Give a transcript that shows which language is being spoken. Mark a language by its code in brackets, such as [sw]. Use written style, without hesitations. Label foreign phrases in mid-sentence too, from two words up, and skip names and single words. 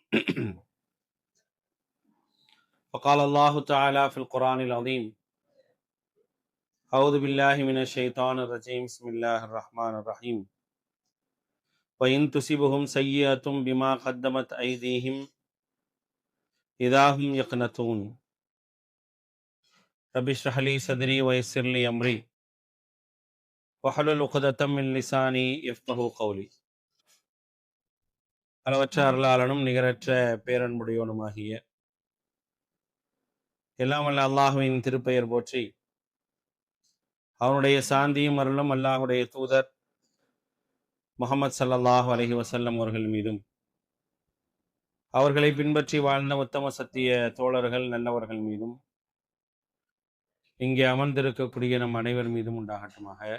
[ar] فقال الله تعالى في القرآن العظيم: أعوذ بالله من الشيطان الرجيم بسم الله الرحمن الرحيم وإن تصبهم سيئة بما قدمت أيديهم إذا هم يقنطون رب اشرح لي صدري ويسر لي أمري واحلل عقدة من لساني يفقهوا قولي. [ta] அளவற்ற அருளாளனும் நிகரற்ற பேரன்புடையவனுமாகிய எல்லாம் வல்ல அல்லாஹுவின் திருப்பெயர் போற்றி அவனுடைய சாந்தியும் அருளும் அல்லாஹுடைய தூதர் முஹம்மது [ar] صلى الله عليه وسلم [ta] அவர்கள் மீதும் அவர்களை பின்பற்றி வாழ்ந்த உத்தம சத்திய தோழர்கள் நல்லவர்கள் மீதும் இங்கே அமர்ந்திருக்கக்கூடிய நம் அனைவர் மீதும் உண்டாகட்டுமாக.